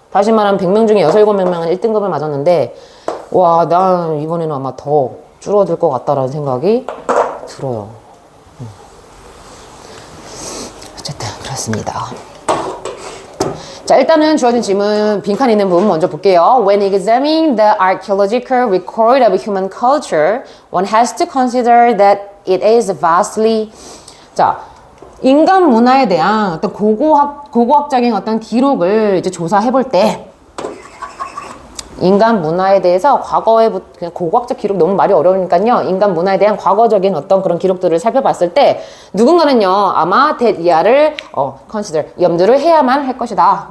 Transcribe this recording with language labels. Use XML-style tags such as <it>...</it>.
<ko>다시 말하면 100명 중에 6, 7명은 1등급을 맞았는데 와, 난 이번에는 아마 더 줄어들 것 같다라는 생각이 들어요. 어쨌든 그렇습니다. 자, 일단은 주어진 질문 빈칸 있는 부분 먼저 볼게요.</ko> <en>When examining the archaeological record of human culture, one has to consider that it is vastly.</en> <ko>자, 인간 문화에 대한 어떤 고고학적인 어떤 기록을 이제 조사해 볼 때, 인간 문화에 대해서 과거에 그냥 고고학적 기록 너무 말이 어려우니까요. 인간 문화에 대한 과거적인 어떤 그런 기록들을 살펴봤을 때 누군가는요 아마 that 이하를 consider 염두를 해야만 할 것이다.</ko>